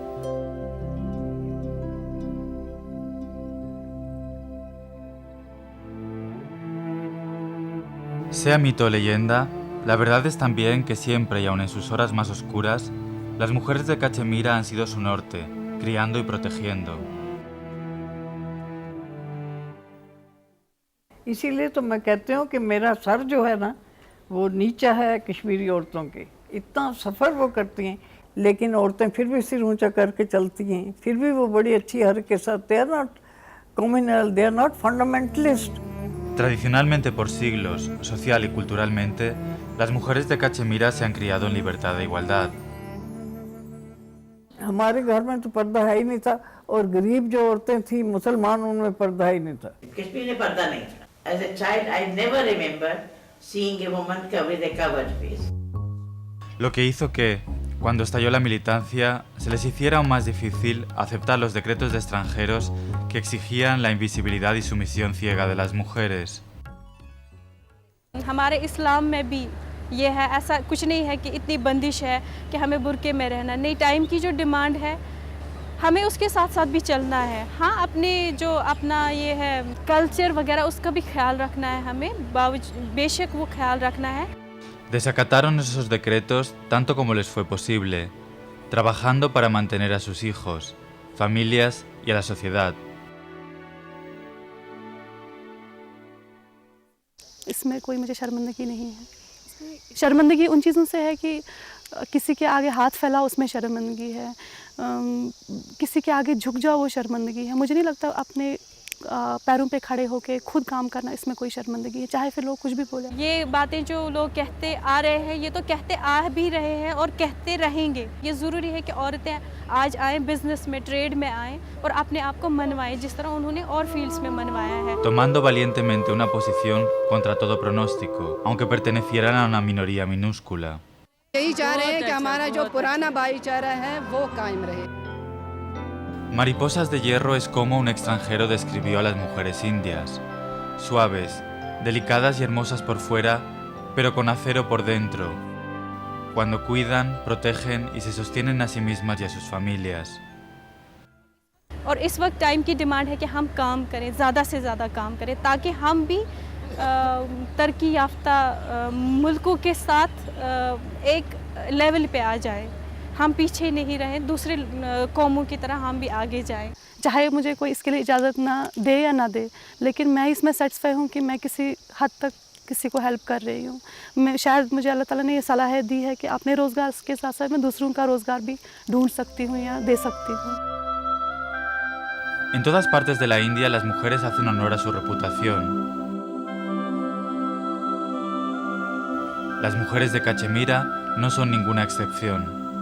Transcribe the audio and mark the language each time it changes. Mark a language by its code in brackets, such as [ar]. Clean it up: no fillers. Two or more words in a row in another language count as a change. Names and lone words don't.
[es] Sea mito o leyenda, la verdad es también que siempre y aun en sus horas más oscuras, las mujeres de Cachemira han sido su norte, criando y protegiendo. [hi] इसीलिए तो मैं कहती हूँ कि मेरा सर जो है ना वो नीचा है कश्मीरी औरतों के। इतना सफ़र वो करती हैं लेकिन औरतें फिर भी सिर ऊंचा करके चलती हैं, फिर भी वो बड़ी अच्छी हर के साथ। [en] They are not communal, they are not fundamentalist. [es] Tradicionalmente por siglos, social y culturalmente, las mujeres de Cachemira se han criado en libertad e igualdad. [hi] हमारे घर में तो पर्दा है ही नहीं था और गरीब जो औरतें थी मुसलमान उनमें पर्दा ही नहीं था। कश्मीर में पर्दा नहीं था। [en] As a child, I never remember seeing a woman with a covered face. [es] Lo que hizo que, cuando estalló la militancia, se les hiciera aún más difícil aceptar los decretos de extranjeros que exigían la invisibilidad y sumisión ciega de las mujeres. [hi] हमारे इस्लाम में भी ये है, ऐसा कुछ नहीं है कि इतनी बंदिश है कि हमें बुर्के में रहना नहीं। टाइम की जो डिमांड है हमें उसके साथ साथ भी चलना है। हाँ, अपने जो अपना ये है कल्चर वगैरह उसका भी ख्याल रखना है हमें, बेशक वो ख्याल रखना है। [es] Desacataron esos decretos tanto como les fue posible, trabajando para mantener a sus hijos, familias y a la sociedad. [hi] इसमें कोई मुझे शर्मिंदगी नहीं है। शर्मिंदगी उन चीज़ों से है कि किसी के आगे हाथ फैला उसमें शर्मिंदगी है, किसी के आगे झुक जाओ वो शर्मिंदगी है। मुझे नहीं लगता अपने पैरों पे खड़े होके खुद काम करना इसमें कोई शर्मिंदगी है, चाहे फिर लोग कुछ भी बोले। ये बातें जो लोग कहते आ रहे हैं ये तो कहते आ भी रहे हैं और कहते रहेंगे। ये ज़रूरी है कि औरतें आज आएँ, बिजनेस में, ट्रेड में आएँ और अपने आप को मनवाएं जिस तरह उन्होंने और फील्ड्स में मनवाया है। [es] Tomando valientemente una posición contra todo pronóstico, aunque pertenecieran a una minoría minúscula. [hi] यही चाह रहे हैं कि हमारा जो पुराना भाईचारा है वो कायम रहे। [es] Mariposas de hierro es como un extranjero describió a las mujeres indias, suaves, delicadas y hermosas por fuera, pero con acero por dentro, cuando cuidan, protegen y se sostienen a sí mismas y a sus familias. [hi] और इस वक्त टाइम की डिमांड है कि हम काम करें, ज़्यादा से ज़्यादा काम करें ताकि हम भी तरक्की याफ्ता मुल्कों के साथ एक लेवल पे आ जाए, हम पीछे नहीं रहें, दूसरे कौमों की तरह हम भी आगे जाएं। चाहे मुझे कोई इसके लिए इजाज़त ना दे या ना दे, लेकिन मैं इसमें सेटिस्फाई हूँ कि मैं किसी हद तक किसी को हेल्प कर रही हूँ। मैं शायद मुझे अल्लाह ताला ने ये सलाह दी है कि अपने रोज़गार के साथ साथ मैं दूसरों का रोज़गार भी ढूंढ सकती हूँ या दे सकती हूँ। [es] En todas partes de la India las mujeres hacen honor a su reputación. Las mujeres de Cachemira no son ninguna excepción.